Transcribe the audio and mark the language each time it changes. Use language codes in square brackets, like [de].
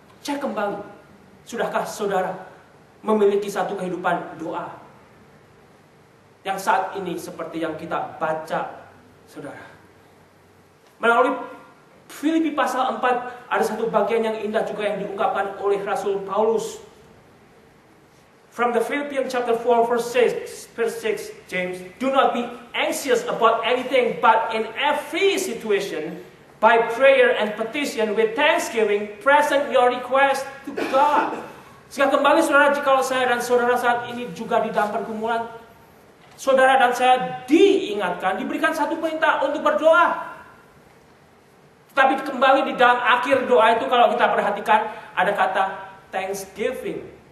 [id] Cek kembali, sudahkah saudara memiliki satu kehidupan doa yang saat ini seperti yang kita baca, saudara. Melalui Filipi pasal 4 ada satu bagian yang indah juga yang diungkapkan oleh Rasul Paulus. [en] From the Philippians chapter 4 verse 6, James, do not be anxious about anything, but in every situation, by prayer and petition with thanksgiving, present your request to God. [id] Sehingga kembali saudara, jikalau saya dan saudara saat ini juga di dalam pergumulan, saudara dan saya diingatkan, diberikan satu perintah untuk berdoa. Tapi kembali di dalam akhir doa itu kalau kita perhatikan, ada kata thanksgiving.